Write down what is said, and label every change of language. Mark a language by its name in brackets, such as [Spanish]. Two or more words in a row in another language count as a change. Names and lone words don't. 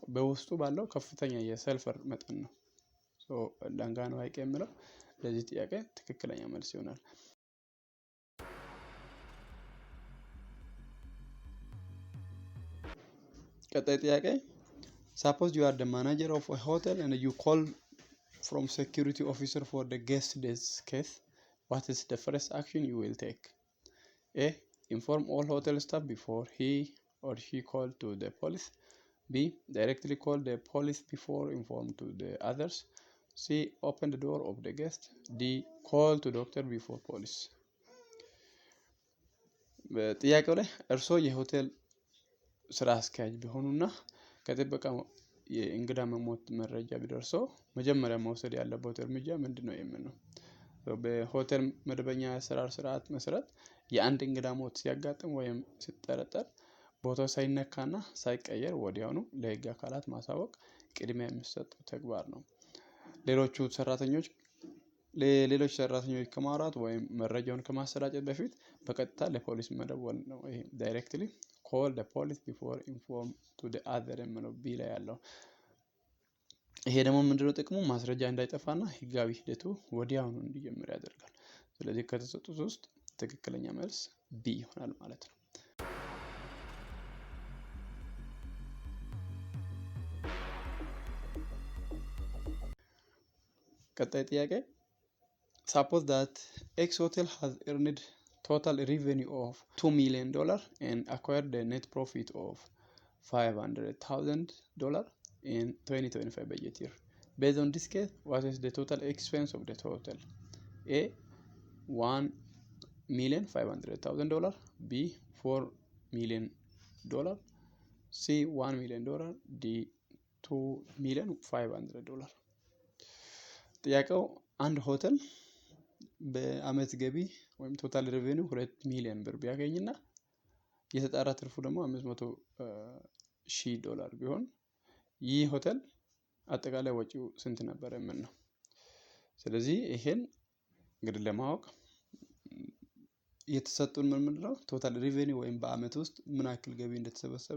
[Amharic] በውስጡ ባለው ከፍተኛ የሰልፈር መጠን ነው። ላንጋኖ ሐይቅ የሚለው ለዚህ ጥያቄ ትክክለኛ መልስ ይሆናል። ቀጣይ ጥያቄ [English] suppose you are the manager of a hotel and you call from security officer for the guest death case, what is the first action you will take? A. Inform all hotel staff before he or she call to the police. B. Directly call the police before inform to the others. C. Open the door of the guest. D. Call to doctor before police. [Amharic] በጥያቄው ላይ እርሶ የሆቴል ስራ አስኪያጅ ቢሆኑና ከጥበቃ የእንግዳ መሞት መረጃ ቢደርሰው መጀመሪያ መውሰድ ያለበት እርምጃ ምንድነው የሚል ነው። በሆቴል መደበኛ የአሰራር ስርዓት መሰረት የአንድ እንግዳ ሞት ሲያጋጥም ወይም ሲጠረጠር ቦታው ሳይነካና ሳይቀየር ወዲያውኑ ለህግ አካላት ማሳወቅ ቅድሚያ የሚሰጠው ተግባር ነው። ሌሎች ሰራተኞች ከማውራት ወይም መረጃውን ከማሰራጨት በፊት በቀጥታ ለፖሊስ መደወል ነው። ይሄ [English] directly call the police before inform to the other [Amharic] የሚለው ቢ ላይ ያለው። ይሄ ደግሞ ምንድነው ጥቅሙ? ማስረጃ እንዳይጠፋና ህጋዊ ሂደቱ ወዲያውኑ እንዲጀምር ያደርጋል። ስለዚህ ከተሰጡት ውስጥ ትክክለኛ መልስ ቢ ይሆናል ማለት ነው። ቀጣይ ጥያቄ [English] suppose that X hotel has earned total revenue of $2 million and acquired a net profit of $500,000 in 2025 budget year. Based on this case, what is the total expense of the hotel? A. $1,500,000, B. $4 million, C. $1 million, [Amharic] D. $2,500,000። ጥያቄው አንድ ሆቴል በአመት ገቢ ወይም [English] total revenue [Amharic] 2 ሚሊዮን ብር ቢያገኝና የተጣራ ትርፉ ደግሞ $500,000 ቢሆን ይህ ሆቴል አጠቃላይ ወጪው ስንት ነበር የሚል ነው። ስለዚህ ይሄን እንግዲህ ለማወቅ የተሰጡን ምንድነው [English] total revenue [Amharic] ወይም በአመት ውስጥ ምን ያክል ገቢ እንደተሰበሰበ